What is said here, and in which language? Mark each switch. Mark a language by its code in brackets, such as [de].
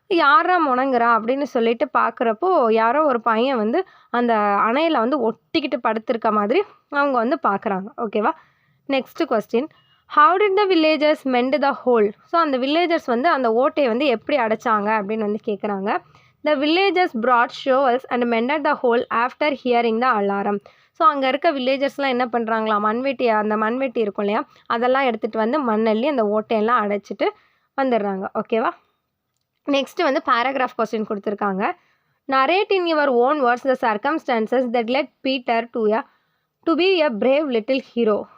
[ta] யாரா முணங்குறா அப்படின்னு சொல்லிட்டு பார்க்குறப்போ யாரோ ஒரு பையன் வந்து அந்த அணையில் வந்து ஒட்டிக்கிட்டு படுத்திருக்க மாதிரி அவங்க வந்து பார்க்குறாங்க. ஓகேவா. Next question. [en] How did the villagers mend the hole. [ta] So அந்த வில்லேஜர்ஸ் வந்து அந்த ஓட்டையை வந்து எப்படி அடைச்சாங்க அப்படின்னு வந்து கேட்குறாங்க. [en] The villagers brought shovels and mended the hole after hearing the alarm. [ta] So அங்கே இருக்க வில்லேஜர்ஸ்லாம் என்ன பண்ணுறாங்களா, அந்த மண்வெட்டி இருக்கும் இல்லையா, அதெல்லாம் எடுத்துகிட்டு வந்து மண்ணள்ளி அந்த ஓட்டையெல்லாம் அடைச்சிட்டு வந்துடுறாங்க. ஓகேவா. நெக்ஸ்ட்டு வந்து பேராகிராஃப் கொஸ்டின் கொடுத்துருக்காங்க. [en] Narrate in your own words the circumstances that led Peter to be a brave little hero.